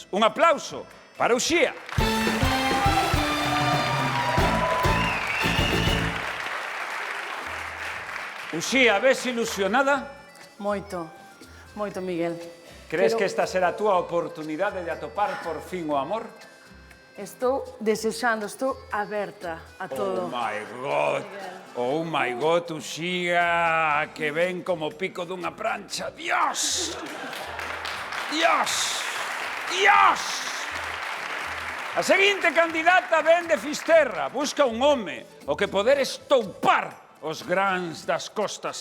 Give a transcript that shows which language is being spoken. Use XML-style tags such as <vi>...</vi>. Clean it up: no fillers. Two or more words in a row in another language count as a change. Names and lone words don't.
<gl>Un aplauso para Uxía. Uxía, ves ilusionada? Moito, moito, Miguel. Crees que esta será a túa oportunidade de atopar por fin o amor? Estou desexando, estou aberta a todo.</gl> <en>Oh my God,</en> <gl>Uxía, que ven como pico dunha prancha. Dios! Dios! Dios! A seguinte candidata ven de Fisterra. Busca un home o que poder estoupar os grans das costas.</gl>